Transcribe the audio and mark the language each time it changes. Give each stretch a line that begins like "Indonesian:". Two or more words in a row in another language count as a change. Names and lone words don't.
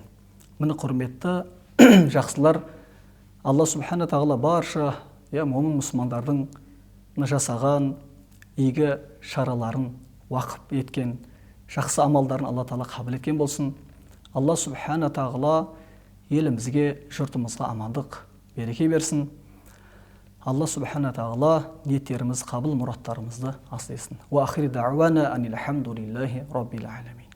Kazakh: Міне құрметті жақсылар,
Arabic: الله سبحانه وتعالى
Kazakh: барша момын мұсылмандардың жасаған игі шараларын уақып еткен, жақсы амалдарын Алла Тағала қабыл еткен болсын.
Arabic: الله سبحانه وتعالى
Kazakh: елімізге, жұртымызға амандық, береке берсін.
Arabic: الله سبحانه وتعالى
Kazakh: ниеттеріміз, қабыл мұраттарымызды асылсын.
Arabic: و آخر دعوانا أن الحمد لله رب العالمين.